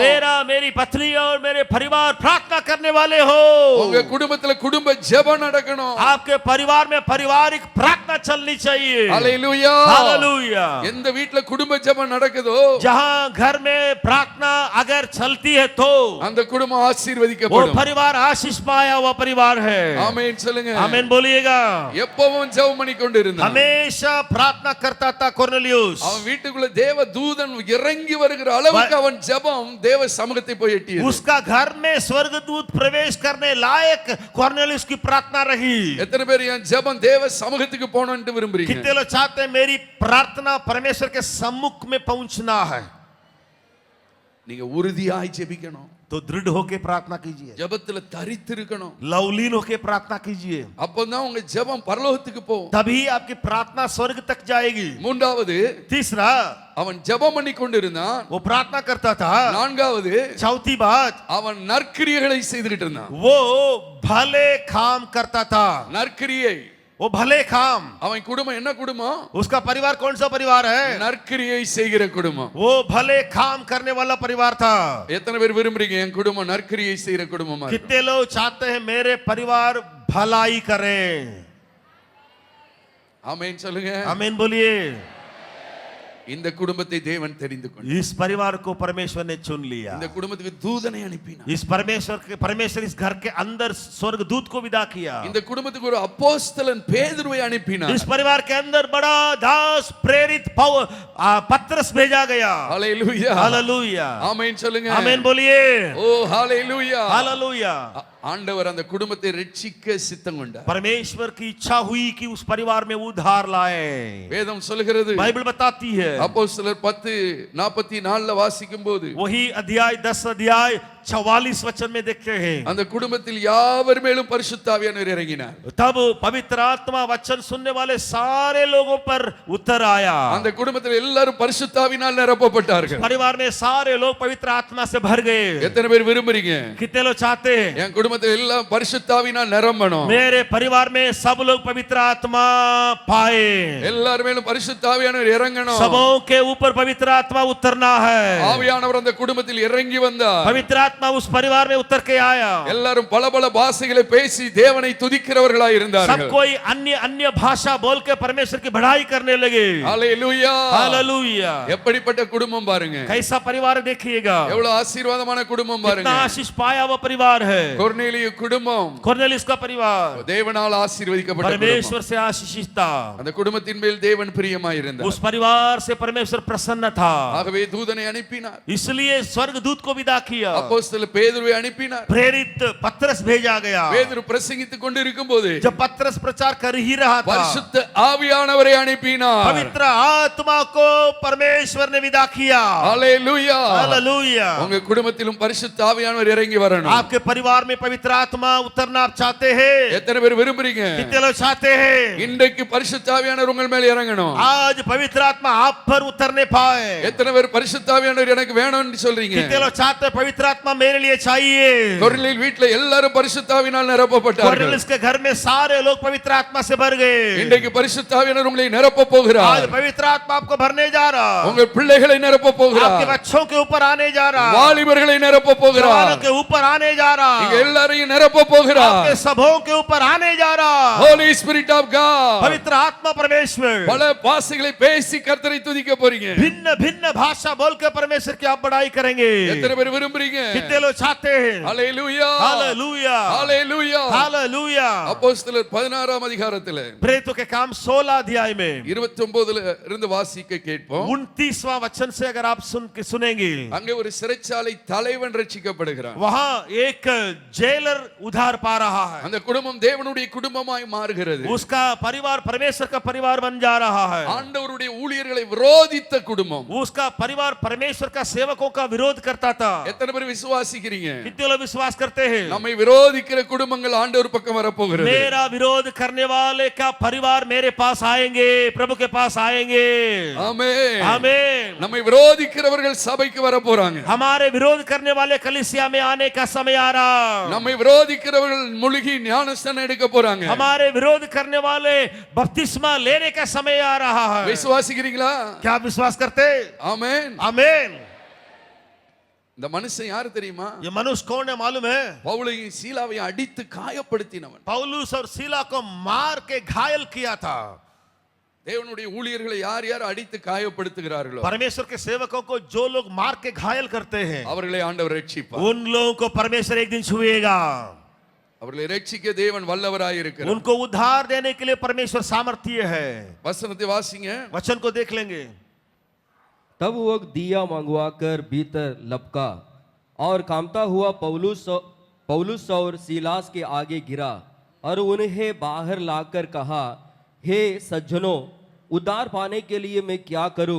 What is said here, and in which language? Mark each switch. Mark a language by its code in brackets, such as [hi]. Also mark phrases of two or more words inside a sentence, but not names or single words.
[hi] मेरी पत्नी और मेरे परिवार प्रार्थना करने वाले हो। [ta] உங்க குடும்பத்துல குடும்ப ஜெபம் நடக்கணும். [hi] आपके परिवार में पारिवारिक प्रार्थना चलनी चाहिए। [ta] அல்லேலூயா. [hi] हालेलुया। [ta] எந்த வீட்ல குடும்ப ஜெபம் நடக்குதோ [hi] जहां घर में प्रार्थना अगर चलती है तो [ta] அந்த குடும்பம் [hi] वो [ta] ஆசீர்வதிக்கப்படும். [hi] परिवार आशीष पाया हुआ परिवार है। [ta] ஆமென் சொல்லுங்க. [hi] आमीन बोलिएगा। [ta] எப்பவும் ஜெபம் பண்ணி கொண்டிருந்தான். [hi] हमेशा प्रार्थना करता था कुर्नेलियुस। [ta] அவன் வீட்டுக்குள்ள தேவ தூதன் இறங்கி வருகிற அளவுக்கு அவன் ஜெபம் தேவ சமூகத்தை போய் எட்டியது. [hi] उसका घर में स्वर्गदूत प्रवेश करने लायक कुर्नेलियुस की प्रार्थना रही। [ta] எத்தனை பேர் என் ஜெபம் தேவ சமூகத்துக்கு போகணும்னு விரும்புறீங்க? [hi] कितने लोग चाहते हैं मेरी प्रार्थना परमेश्वर के सम्मुख में पहुंचना है? [ta] நீங்க உறுதியாய் ஜெபிக்கணும். [hi] तो दृढ़ होके प्रार्थना कीजिए, [ta] ஜெபத்துல தரித்து இருக்கணும். [hi] लवलीन होके प्रार्थना कीजिए, [ta] அப்பதான் உங்க ஜெபம் பரலோகத்துக்கு போகும். [hi] तभी आपकी प्रार्थना स्वर्ग तक जाएगी। [ta] மூன்றாவது [hi] तीसरा, [ta] அவன் ஜெபம் பண்ணி கொண்டிருந்தான். [hi] वो प्रार्थना करता था। [ta] நான்காவது [hi] चौथी बात, [ta] அவன் நற்கிரியைகளை செய்துகிட்டு இருந்தான். [hi] वो भले काम करता था। [ta] நற்கிரியை. [hi] वो भले काम। [ta] அவன் குடும்பம் என்ன குடும்பம்? [hi] उसका परिवार कौन सा परिवार है? [ta] நற்கிரியை செய்கிற குடும்பம். [hi] वो भले काम करने वाला परिवार था। [ta] எத்தனை பேர் விரும்புறீங்க என் குடும்பம் நற்கிரியை செய்கிற குடும்பமா? [hi] कितने लोग चाहते हैं मेरे परिवार भलाई करे? [ta] ஆமென் சொல்லுங்க. [hi] आमीन बोलिए। [ta] இந்த குடும்பத்தை தேவன் தெரிந்து கொண்டார். [hi] इस परिवार को परमेश्वर ने चुन लिया. [ta] இந்த குடும்பத்துக்கு தூதனை அனுப்பினார். [hi] इस परमेश्वर इस घर के अंदर स्वर्गदूत को विदा किया. [ta] இந்த குடும்பத்துக்கு ஒரு அப்போஸ்தலன் பேதுருவை அனுப்பினார். [hi] इस परिवार के अंदर बड़ा दास प्रेरित पत्रस भेजा गया. [ta] ஹalleluya. [hi] हालेलुया. [ta] ஆமென் சொல்லுங்க. [hi] आमीन बोलिए. [ta] ஓ ஹalleluya. [hi] हालेलुया. [ta] ஆண்டவர் அந்த குடும்பத்தை ரட்சிக்க சித்தம் கொண்டார். [hi] परमेश्वर की इच्छा हुई कि उस परिवार में उद्धार लाए. [ta] வேதம் சொல்கிறது, [hi] बाइबल बताती है, [ta] அப்போஸ்தலர் 10:44 வாசிக்கும் போது [hi] वही अध्याय 10 अध्याय 44 वचन में देखते हैं, [ta] அந்த குடும்பத்தில் யாவர் மேலும் பரிசுத்த ஆவியானவர் இறங்கினார். [hi] तब पवित्र आत्मा वचन सुनने वाले सारे लोगों पर उतर आया. [ta] அந்த குடும்பத்தில் எல்லாரும் பரிசுத்த ஆவியினால் நிரப்பப்பட்டார்கள். [hi] परिवार में सारे लोग पवित्र आत्मा से भर गए. [ta] எத்தனை பேர் விரும்புறீங்க [hi] कितने लोग चाहते हैं [ta] என் குடும்பத்தில் எல்லாம் பரிசுத்த ஆவியினால் நிரம்பணும்? [hi] मेरे परिवार में सब लोग पवित्र आत्मा पाए. [ta] எல்லார் மேலும் பரிசுத்த ஆவியானவர் இறங்கணும். [hi] सबों के ऊपर पवित्र आत्मा उतरना है. [ta] ஆவியானவர் அந்த குடும்பத்தில் இறங்கி வந்தார். [hi] पवित्र आत्मा उस परिवार में उतर के आया. [ta] எல்லாரும் பல பல பாஷைகளை பேசி தேவனை துதிக்கிறவர்களாய் [hi] सब [ta] இருந்தார்கள். [hi] कोई अन्य अन्य भाषा बोल के परमेश्वर की बढ़ाई करने लगे. [ta] ஹalleluya. [hi] हालेलुया. [ta] எப்படிப்பட்ட குடும்பம் பாருங்க. [hi] कैसा परिवार देखिएगा. [ta] எவ்வளவு ஆசீர்வாதமான குடும்பம் [hi] कितना [ta] பாருங்க. [hi] आशीष पाया हुआ परिवार है. [ta] கொர்நேலியு குடும்பம் [hi] कोर्नेलियस का परिवार [ta] தேவனால் ஆசீர்வதிக்கப்பட்ட குடும்பம். [hi] परमेश्वर से आशीषित था. [ta] அந்த குடும்பத்தின் மேல் தேவன் பிரியமாய் இருந்தார். [hi] उस परिवार से परमेश्वर प्रसन्न था. [ta] ஆகவே தூதனை அனுப்பினார். [hi] इसलिए स्वर्गदूत को विदा किया. [ta] அப்போஸ்தலர் பேதுருவை அனுப்பினார். [hi] प्रेरित पत्रस भेजा गया. [ta] பேதுரு பிரசங்கித்துக் கொண்டிருக்கும் போது [hi] जब पत्रस प्रचार कर ही रहा था, [ta] பரிசுத்த ஆவியானவரை அனுப்பினார். [hi] पवित्र आत्मा को परमेश्वर ने विदा किया. [ta] ஹalleluya. [hi] हालेलुया. [ta] உங்க குடும்பத்திலும் பரிசுத்த ஆவியானவர் இறங்கி வரணும். [hi] आपके परिवार में पवित्र आत्मा उतरना आप चाहते हैं? [ta] எத்தனை பேர் விரும்புறீங்க [hi] कितने लोग चाहते हैं [ta] இன்றைக்கு பரிசுத்த ஆவியானவர் உங்கள் மேல் இறங்கணும்? [hi] आज पवित्र आत्मा आप पर उतरने पाए? [ta] எத்தனை பேர் பரிசுத்த ஆவியானவர் எனக்கு வேணும்னு சொல்றீங்க? [hi] कितने लोग चाहते हैं पवित्र आत्मा मेरे लिए चाहिए? [ta] கொர்நேலியு வீட்ல எல்லாரும் பரிசுத்த ஆவியினால் நிரப்பப்பட்டார்கள். [hi] कोर्नेलियस के घर में सारे लोग पवित्र आत्मा से भर गए. [ta] இன்றைக்கு பரிசுத்த ஆவியானவர் உங்களை நிரப்ப போகிறார். [hi] आज पवित्र आत्मा आपको भरने जा रहा. [ta] உங்கள் பிள்ளைகளை நிரப்ப [hi] आपके [ta] போகிறார். [hi] बच्चों के ऊपर आने जा रहा. [ta] வாலிபர்களை நிரப்ப [hi] जवानों [ta] போகிறார். [hi] के ऊपर आने जा रहा. [ta] நீங்க எல்லாரையும் நிரப்ப போகிறார். [hi] आपके सबों के ऊपर आने जा रहा. [en] Holy Spirit of God. [hi] पवित्र आत्मा परमेश्वर [ta] பல பாஷைகளை பேசி கர்த்தரை துதிக்க போறீங்க. [hi] भिन्न भिन्न भाषा बोल के परमेश्वर की आप बड़ाई करेंगे. [ta] எத்தனை பேர் விரும்புறீங்க? [hi] कितने लोग चाहते हैं? [ta] ஹalleluya. [hi] हालेलुया. [ta] ஹalleluya. [hi] हालेलुया. [ta] அப்போஸ்தலர் 16ஆம் அதிகாரத்திலே [hi] प्रेरितों के काम 16 अध्याय में [ta] 29ல இருந்து வாசிக்க கேட்போம். [hi] 29वां वचन से अगर आप सुनेंगे, [ta] அங்கே ஒரு சிறைச்சாலை தலைவன் ரட்சிக்கப்படுகிறான். [hi] वहां एक जेलर उधार पा रहा है. [ta] அந்த குடும்பம் தேவனுடைய குடும்பமாய் மாறுகிறது. [hi] उसका परिवार परमेश्वर का परिवार बन जा रहा है. [ta] ஆண்டவருடைய ஊழியர்களை விரோதித்த குடும்பம். [hi] उसका परिवार परमेश्वर का सेवकों का विरोध करता था. [ta] எத்தனை பேர் விசுவாசிக்கிறீங்க? [hi] कितने लोग विश्वास करते हैं? [ta] நம்மை விரோதிக்கிற குடும்பங்கள் ஆண்டவர் பக்கம் வரப்போகிறது. [hi] मेरा विरोध करने वाले का परिवार मेरे पास आएंगे, प्रभु के पास आएंगे. [ta] ஆமென். [hi] आमीन. [ta] நம்மை விரோதிக்கிறவர்கள் சபைக்கு வர போறாங்க. [hi] हमारे विरोध करने वाले कलीसिया में आने का समय आ रहा. [ta] நம்மை விரோதிக்கிறவர்கள் முழுகி ஞானஸ்நானம் எடுக்க போறாங்க. [hi] हमारे विरोध करने वाले बपतिस्मा लेने का समय आ रहा है. [ta] விசுவாசிக்கிறீங்களா? [hi] क्या आप विश्वास करते? [ta] ஆமென். [hi] आमीन. [ta] இந்த மனுஷன் யாரு தெரியுமா? [hi] ये मनुष्य कौन है मालूम है? [ta] பவுலையும் சீலாவையும் அடித்து காயப்படுத்தினவன். [hi] पौलुस और सीला को मार के घायल किया था. [ta] தேவனுடைய ஊழியர்களை யார் யார் அடித்து காயப்படுத்துகிறார்களோ [hi] परमेश्वर के सेवकों को जो लोग मार के घायल करते हैं, [ta] அவர்களை ஆண்டவர் ரட்சிப்பார். [hi] उन लोगों को परमेश्वर एक दिन छुएगा. [ta] அவர்களை ரட்சிக்க தேவன் வல்லவராய் இருக்கிறார். [hi] उनको उद्धार देने के लिए परमेश्वर सामर्थ्य है. [ta] வசனத்தை வாசிங்க. [hi] वचन को देख लेंगे. तब वो दिया मंगवाकर भीतर लपका और कामता हुआ पौलुस और सीलास के आगे गिरा और उन्हें बाहर लाकर कहा, हे सज्जनों, उद्धार पाने के लिए मैं क्या करूं?